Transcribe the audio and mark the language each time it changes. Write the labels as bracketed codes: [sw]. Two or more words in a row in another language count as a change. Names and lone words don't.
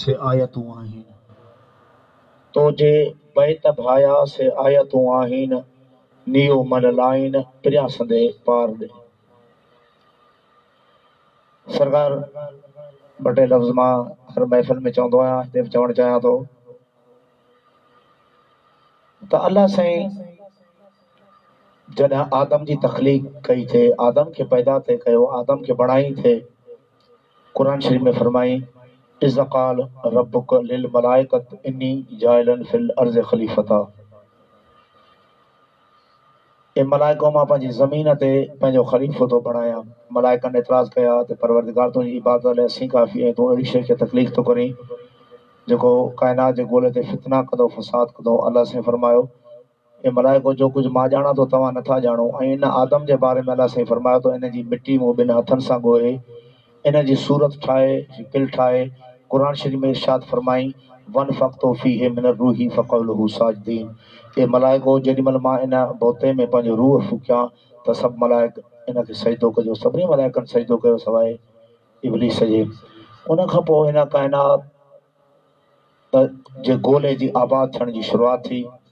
[sd] से आयतूं आहिनि, तो जे बैत भाया से आयतूं आहिनि, नियो मन लाइन प्रिया संदे पार दे। सरकार ॿ टे लफ़्ज़ मां हर महफ़िल में चवंदो आहियां, हिते बि चवणु चाहियां थो त अल्लाह साईं जॾहिं आदम जी तख़लीक़ कई थे, आदम खे पैदा थे कयो, आदम खे बणाई थे, क़ुरान शरीफ़ में फरमाई [ar] إذ قال ربك للملائكة إني جاعل في الأرض خليفة. [sd] ए मलाइको मां पंहिंजी ज़मीन ते पंहिंजो ख़लीफ़ो थो बणायां। मलाइकनि एतिराज़ कया त परवरदिगार तुंहिंजी इबादत लाइ असीं काफ़ी ऐं तूं अहिड़ी शइ खे तकलीफ़ थो करीं जेको काइनात जे ॻोल्हे ते फितना कंदो, फ़साद कंदो। अलाह साईं फरमायो ए मलाइको जो कुझु मां ॼाणा थो तव्हां नथा ॼाणो। ऐं इन आदम जे बारे में अलाह साईं फरमायो त इन जी मिटी मूं ॿिनि हथनि सां ॻोहे, इन जी सूरत ठाहे, शिकिल ठाहे। क़ुरान शरीफ़ में इरशाद फरमाई [ar] ونفخت فيه من روحي فقعوا له ساجدين. [sd] ए मलाइको जेॾीमहिल मां इन बोते में पंहिंजो रूह फूकियां त सभु मलाइक इन खे सजदो कजो। सभिनी मलाइकनि सजदो कयो सवाइ इब्लीस जे। उन खां पोइ हिन काइनात जे ॻोल्हे जी आबाद थियण जी शुरूआति थी।